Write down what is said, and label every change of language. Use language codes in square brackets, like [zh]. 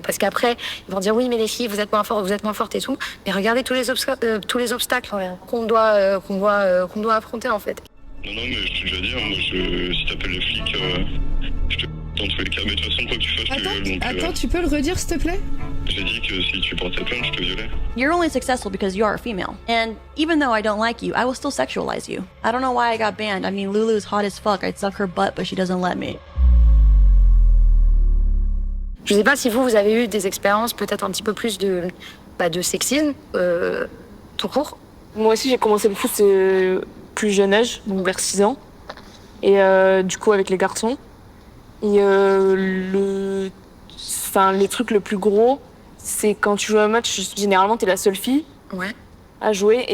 [fr] Parce qu'après, ils vont dire oui, mais les filles, vous êtes moins fortes et tout. Mais regardez tous les obstacles qu'on doit affronter en fait. Non, mais je te déjà dire, moi, si t'appelles les flics, je te dans tous les cas. Mais de toute façon, quoi que tu fasses, je te viole. Attends, tu peux le redire s'il te plaît? J'ai dit que si tu portais plainte, je te violais. [en] You're only successful because you are a female. And even though I don't like you, I will still sexualize you. I don't know why I got banned. I mean, Lulu's hot as fuck. I'd suck her butt, but she doesn't let me. [fr] Je sais pas si vous avez eu des expériences peut-être un petit peu plus de sexisme, tout court. Moi aussi, j'ai commencé le foot plus jeune âge, donc vers 6 ans. Et du coup, avec les garçons. Et le truc le plus gros, c'est quand tu joues un match, généralement, t'es la seule fille à jouer.